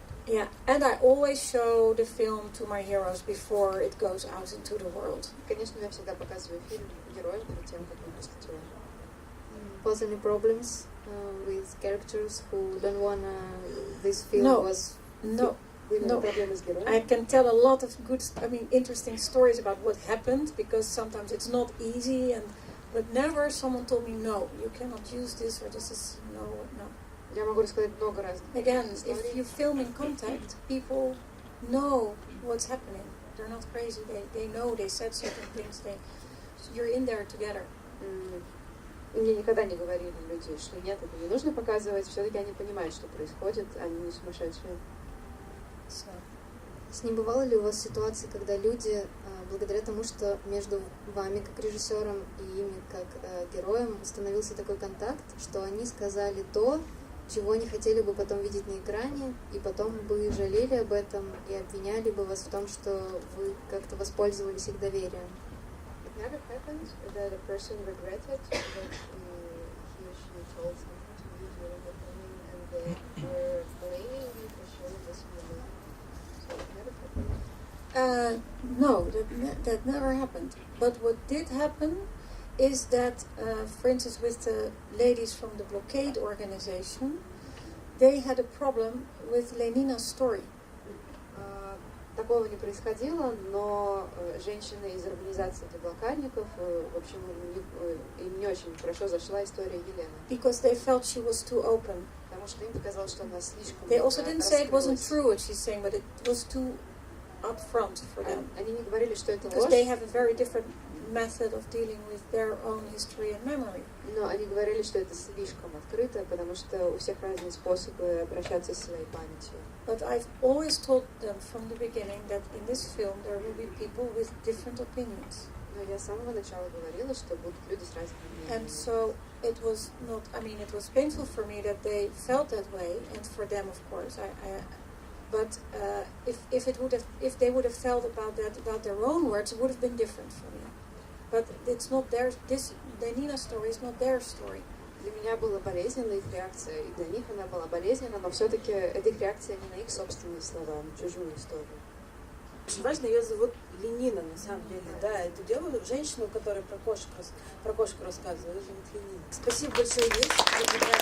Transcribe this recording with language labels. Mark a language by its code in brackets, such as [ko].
[en] Yeah, and I always show the film to my heroes before it goes out into the world. [ru] Конечно, я всегда показываю фильм героям перед тем, как он пустит. [en] Was any problems with characters who don't wanna this film No. was No. No, I can tell a lot of good, interesting stories about what happened, because sometimes it's not easy, but never someone told me, no, you cannot use this, or this is, no. [ru] Я могу рассказать много разных. [en] Again, if you film in contact, people know what's happening. They're not crazy, they know, they said certain things, you're in there together. [ru] Мне никогда не говорили люди, что нет, это не нужно показывать, все-таки они понимают, что происходит, они не сумасшедшие. С ним бывало ли у вас ситуации, когда люди, благодаря тому, что между вами как режиссером и ими как героем установился такой контакт, что они сказали то, чего не хотели бы потом видеть на экране, и потом бы жалели об этом и обвиняли бы вас в том, что вы как-то воспользовались их доверием? [en] It never happened that a person regretted that he or she told something to you during the filming and they were blaming you for showing this movie. So it never happened? No, that never happened. But what did happen is that, for instance, with the ladies from the blockade organization, they had a problem with Lenina's story. [ru] Такого не происходило, но женщины из организации для блокадников, в общем, им не очень хорошо зашла история Елены. [en] Because they felt she was too open. [ru] Потому что им показалось, что она слишком. [en] They also didn't say it wasn't true what she's saying, but it was too upfront for them. [ru] Они не говорили, что это ложь. [en] Because they have a very different method of dealing with their own history and memory. [ru] Но они говорили, что это слишком открыто, потому что у всех разные способы обращаться со своей памятью. [en] But I've always told them from the beginning that in this film there will be people with different opinions. [ru] Но я с самого начала говорила, что будут люди с разными мнениями. [en] And so it was not, it was painful for me that they felt that way, and for them, of course. But if they would have felt about that about their own words, it would have been different for me. But it's not theirs. This Lenina's story is not their story. [ru] Для меня была болезненна их реакция, и для них она была болезненна, но все-таки эта их реакция не на их собственные слова, а на чужую историю. Очень важно, ее зовут Ленина, на самом деле, да, эту девушку, женщину, которая про кошку рассказывала, ее зовут Ленина. Спасибо большое, Йессика.